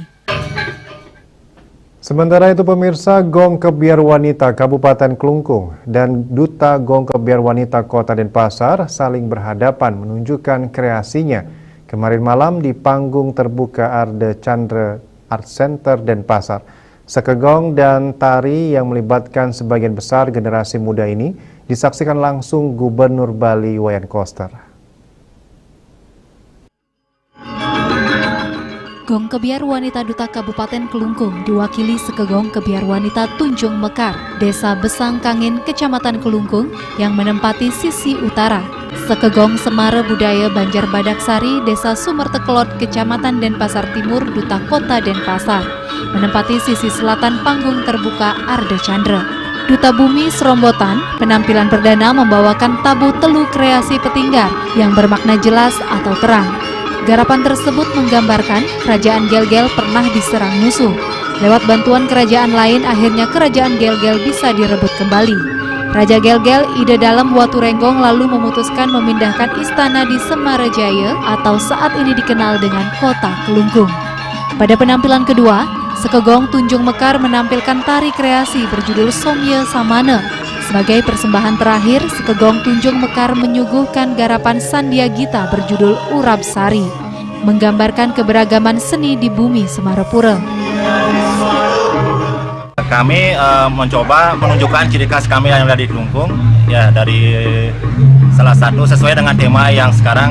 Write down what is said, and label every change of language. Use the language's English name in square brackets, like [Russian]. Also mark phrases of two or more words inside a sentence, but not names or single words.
[Indonesian] Sementara itu pemirsa, Gong Kebiar Wanita Kabupaten Kelungkung dan Duta Gong Kebiar Wanita Kota Denpasar saling berhadapan menunjukkan kreasinya kemarin malam di panggung terbuka Arde Chandra Art Center Denpasar. Sekegong dan tari yang melibatkan sebagian besar generasi muda ini disaksikan langsung Gubernur Bali Wayan Koster. Gong Kebiar Wanita Duta Kabupaten Kelungkung diwakili Sekegong Kebiar Wanita Tunjung Mekar, Desa Besang Kangin, Kecamatan Kelungkung yang menempati sisi utara. Sekegong Semara Budaya Banjar Badaksari, Desa Sumertekelot, Kecamatan Denpasar Timur, Duta Kota Denpasar, menempati sisi selatan panggung terbuka Arde Chandra. Duta Bumi Serombotan, penampilan perdana membawakan tabuh telu kreasi petinggar yang bermakna jelas atau terang. Garapan tersebut menggambarkan kerajaan Gel-Gel pernah diserang musuh. Lewat bantuan kerajaan lain, akhirnya kerajaan Gel-Gel bisa direbut kembali. Raja Gel-Gel Ide Dalem Waturenggong lalu memutuskan memindahkan istana di Semarajaya atau saat ini dikenal dengan Kota Kelungkung. Pada penampilan kedua, Sekegong Tunjung Mekar menampilkan tari kreasi berjudul Somye Samane. Sebagai persembahan terakhir, Sekegong Tunjung Mekar menyuguhkan garapan Sandia Gita berjudul Urap Sari, menggambarkan keberagaman seni di bumi Semarapura. Kami mencoba menunjukkan ciri khas kami yang ada di Kelungkung, ya, dari salah satu sesuai dengan tema yang sekarang.